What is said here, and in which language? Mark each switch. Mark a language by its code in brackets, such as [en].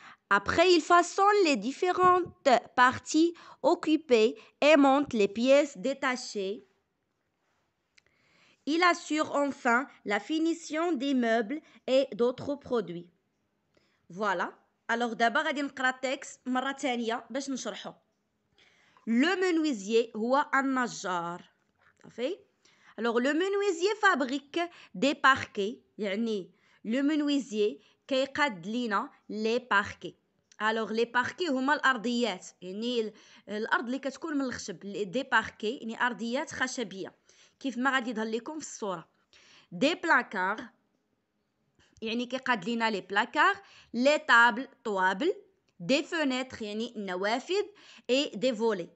[fr] Après, il façonne les différentes parties occupées et monte les pièces détachées. Il assure enfin la finition des meubles et d'autres produits. Voilà. Alors d'abord [ar] غادي نقرا التكست مرة ثانية باش نشرحه. [fr] Le menuisier [ar] هو النجار. [fr] صافي. Alors le menuisier fabrique des parquets. [ar] يعني le menuisier كيقاد لينا les parquets. Alors les parquets هما الأرضيات، يعني الأرض اللي كتكون من الخشب. دي باركي يعني أرضيات خشبية كيف ما غادي يظهر لكم في الصورة. دي بلاكار يعني كيقاد لينا لي بلاكار. لي طابل طوابل. دي فونيتر يعني النوافذ. اي دي فولي.